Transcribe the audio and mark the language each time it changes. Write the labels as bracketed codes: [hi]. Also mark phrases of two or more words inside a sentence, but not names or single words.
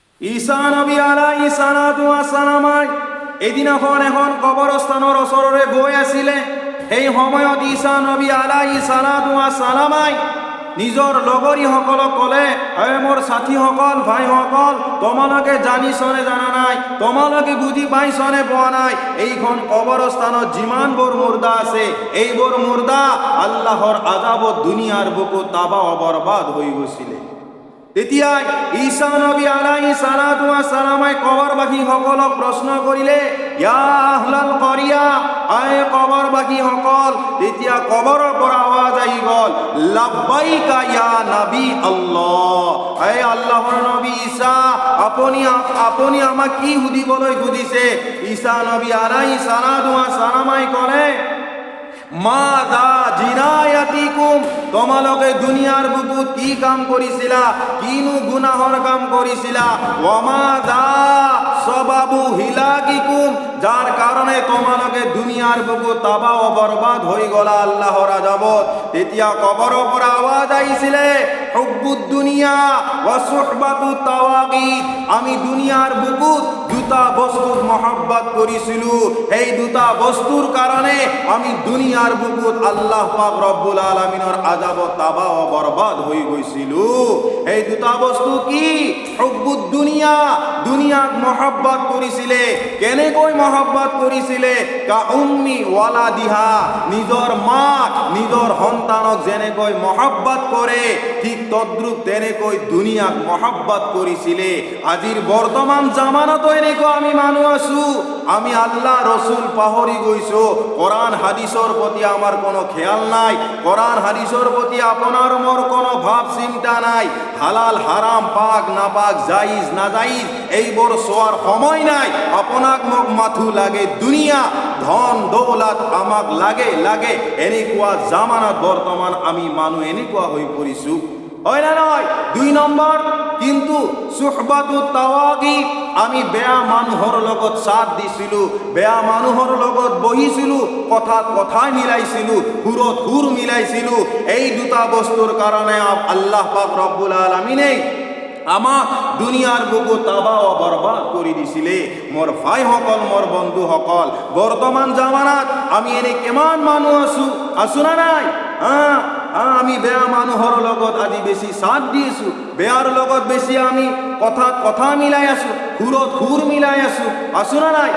[as] ঈসা নবী [ar] عليه الصلاة والسلام [as] এদিন এখন কবরস্থানৰ ওচৰৰে গৈ আছিলে। সেই সময়ত ঈসা নবী [ar] عليه الصلاة والسلام [as] নিজৰ লগৰীসকলক ক'লে, হে মোৰ সাথীসকল, ভাইসকল, তোমালোকে জানিছনে জানা নাই, তোমালোকে বুজি পাইছনে পোৱা নাই, এইখন কবৰস্থানত যিমানবোৰ মুৰ্দা আছে এইবোৰ মুৰ্দা আল্লাহৰ আযাবত দুনিয়াৰ বুকুত তাবাহ বৰবাদ হৈ গৈছিলে। তেতিয়াই ঈসা নবী [ar] عليه الصلاة والسلام [as] কবৰবাসীসকলক প্ৰশ্ন কৰিলে, [ar] يا أهل القرية, [as] আয়ে কবৰবাসীসকল। তেতিয়া কবৰৰ পৰা আৱাজ আহি গ'ল, [ar] لبيك يا نبي الله, [as] হে আল্লাহৰ নবী ঈসা, আপুনি আমাক কি সুধিবলৈ খুজিছে? ঈসা নবী [ar] عليه الصلاة والسلام [as] ক'লে, [ar] ماذا جنايتكم, [as] তোমালোকে দুনিয়াৰ বুকুত কি কাম কৰিছিলা, কিনো গুনাহৰ কাম কৰিছিলা, [ar] وماذا سبب هلاككم, [as] যাৰ কাৰণে তোমালোকে দুনিয়াৰ বুকুত তাবাহ বৰবাদ হৈ গলা আল্লাহৰ আযাবত। তেতিয়া কবৰৰ পৰা আৱাজ আহিছিলে, [ar] حب الدنيا وصحبة الطواغيت, [as] আমি দুনিয়াৰ বুকুত দুটা বস্তুৰ মহব্বত কৰিছিলো, এই দুটা বস্তুৰ কাৰণে আমি দুনিয়াৰ বুকুত আল্লাহ পাক রব্বুল আলামিনৰ আযাবত তাবাহ বরবাদ হৈ গৈছিলো। এই দুটা বস্তু কি? [ar] حب الدنيا, [as] দুনিয়াক মহব্বত কৰিছিলে। কেনেকৈ মহব্বত কৰিছিলে? [ar] كأم ولدها, [as] নিজৰ মাক নিজৰ সন্তানক যেনেকৈ মহব্বত কৰে ঠিক তদ্রূপ তেনেকৈ দুনিয়াক মহব্বত কৰিছিলে। আজিৰ বৰ্তমান জামানাতো এনেকুৱা আমি মানুহ আছো, আমি আল্লাহ রসুল পাহৰি গৈছো, কোরআন হাদিসৰ প্ৰতি আমার কোনো খেয়াল নাই, কোরআন হাদিসৰ প্রতি আপনার মোর কোনো ভাব চিন্তা নাই, হালাল হারাম পাক না পাক জাইজ না জাইজ এইবোৰ চোৱাৰ সময় নাই। আপোনাক মোক মাথু লাগে দুনিয়া, ধন দৌলত আমাক লাগে লাগে, এনেকুৱা জামানাত বৰ্তমান আমি মানুহ এনেকুৱা হৈ পৰিছো, হয় না নয়? 2 নম্বৰ কিন্তু [ar] صحبة الطواغيت, [as] আমি বেয়া মানুহৰ লগত সাথ দিছিলো, বেয়া মানুহৰ লগত বহিছিলো, কথাই মিলাইছিলো, সুৰত সুৰ মিলাইছিলো। এই দুটা বস্তুৰ কাৰণে আল্লাহ পাক রব্বুল আলামিনে আমাক দুনিয়াৰ বুকুত তাবাহ বৰবাদ কৰি দিছিলে। মোৰ ভাইসকল, মোৰ বন্ধুসকল, বৰ্তমান জামানাত আমি এনে কিমান মানুহ আছো না নাই? আমি বেয়া মানুহৰ লগত আজি বেছি সাথ দি আছো, বেয়াৰ লগত বেছি আমি কথা মিলাই আছো, সুৰত সুৰ মিলাই আছো না নাই?